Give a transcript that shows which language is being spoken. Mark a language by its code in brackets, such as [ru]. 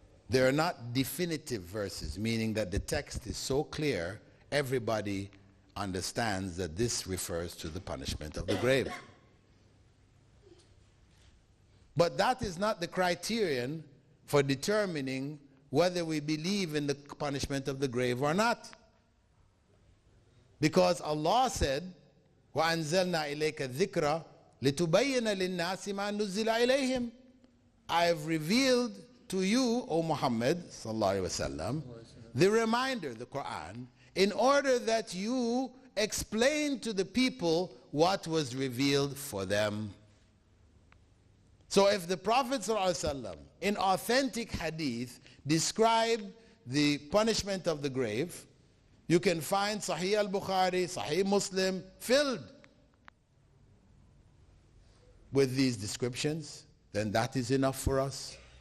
[en] They are not definitive verses, meaning that the text is so clear, everybody understands that this refers to the punishment of the grave. But that is not the criterion for determining whether we believe in the punishment of the grave or not. Because Allah said, [ar] وَأَنزَلْنَا إِلَيْكَ الذِّكْرَ لِتُبَيِّنَ لِلنَّاسِ مَا نُزِّلَ إِلَيْهِمْ. [en] I have revealed to you, O Muhammad sallallahu alaihi wasallam, the reminder, the Quran, in order that you explain to the people what was revealed for them. So if the Prophet sallallahu alaihi wasallam in authentic hadith described the punishment of the grave, you can find Sahih al-Bukhari, Sahih Muslim filled with these descriptions, then that is enough for us.